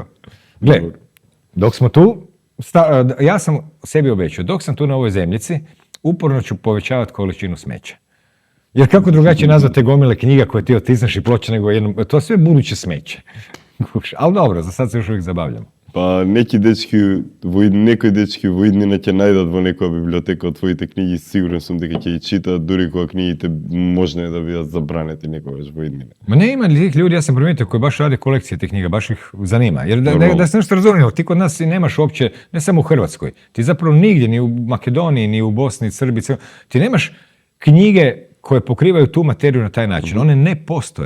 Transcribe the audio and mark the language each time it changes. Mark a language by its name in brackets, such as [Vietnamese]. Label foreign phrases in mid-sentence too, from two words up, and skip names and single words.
[Croatian] Gle, dok smo tu, ja sam sebi obećao, dok sam tu na ovoj zemljici, uporno ću povećavati količinu smeća. Jer kako drugačije nazvati te gomile knjiga koje ti otisneš i ploče nego jednom, to je sve buduće smeće. Ali dobro, za sad se još uvijek zabavljamo. [Macedonian] Pa некои дечки во иднина ќе најдат во некоја библиотека од твоите книги, сигурен сум дека ќе ги читаат, дури кога книгите можно е да бидат забранети некогаш во иднина. [Croatian] Ma ne ima tih ljudi, ja sam primijetio, koji baš rade kolekcije tih knjiga, baš ih zanima. Jer da se nešto razumijemo, ti kod nas nemaš uopće, ne samo u Hrvatskoj, ti zapravo nigdje, ni u Makedoniji, ni u Bosni, Srbiji, ti nemaš knjige koje pokrivaju tu materiju na taj način. One ne postoje.